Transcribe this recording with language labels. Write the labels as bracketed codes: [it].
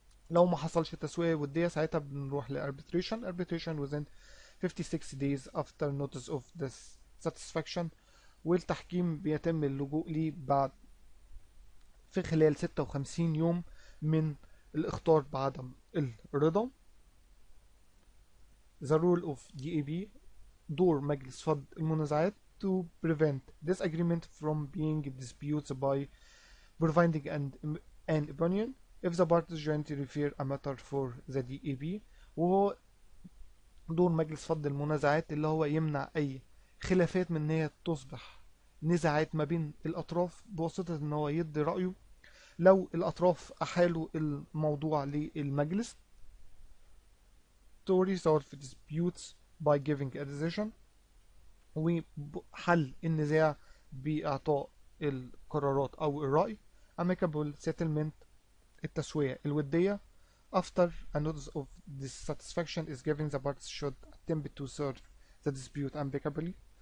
[ar] لو ما حصلش تسوية ودية ساعتها بنروح لاربيتريشن [en] within 56 days after notice of dissatisfaction، [ar] والتحكيم بيتم اللجوء ليه بعد في خلال 56 يوم من الاخطار بعدم الرضا. [en] The role of DAB، [ar] دور مجلس فض المنازعات [en] to prevent disagreement from being disputes by providing an opinion if the parties jointly refer a matter for the DAB. [ar] وهو دور مجلس فض المنازعات اللي هو يمنع أي خلافات من إن هي تصبح نزاعات ما بين الأطراف بواسطة إن هو يدي رأيه لو الأطراف أحالوا الموضوع للمجلس. [en] to resolve disputes by giving a decision، [ar] وحل النزاع بإعطاء القرارات أو الرأي. [en] amicable settlement، [ar] التسوية الودية. [en] after a notice of dissatisfaction is given the parties should attempt to solve the dispute amicably.